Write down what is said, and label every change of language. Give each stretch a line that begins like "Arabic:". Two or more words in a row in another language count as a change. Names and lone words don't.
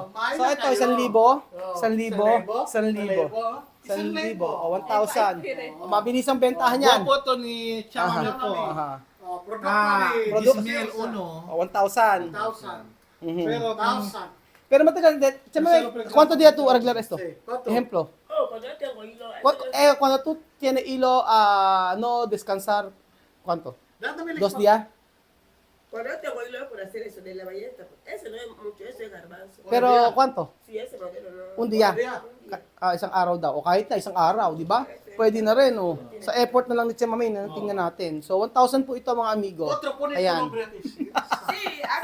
Filipino: Magmahal So, na ito, kayo. 1,000. 1,000. Mabilis ang bentahan yan. Guwapo to ni Chamame po. Aha. Produkto. Ismael Uno. 1,000. 1,000. Mhm. Pero, Pero matagal,
Spanish: ¿cuánto día tú arreglar esto? Ejemplo. Oh, cuando yo tengo hilo. Cuando tú tienes hilo no descansar, ¿cuánto?
Filipino: Dadamili
Spanish: 2 días? Cuando yo tengo hilo por hacer eso de la ballesta. Ese no es mucho, ese es garbanzo. Pero ¿cuánto? Sí, ese modelo no. Un día?
Filipino: Isang araw daw. O kahit na isang araw, di ba? Pwede na rin, Sa effort na lang ni Chamame, tingnan natin. So, 1,000 po ito mga amigo.
Spanish: Otro pone
Filipino: Ayan.
Spanish: tu nombre. Sí,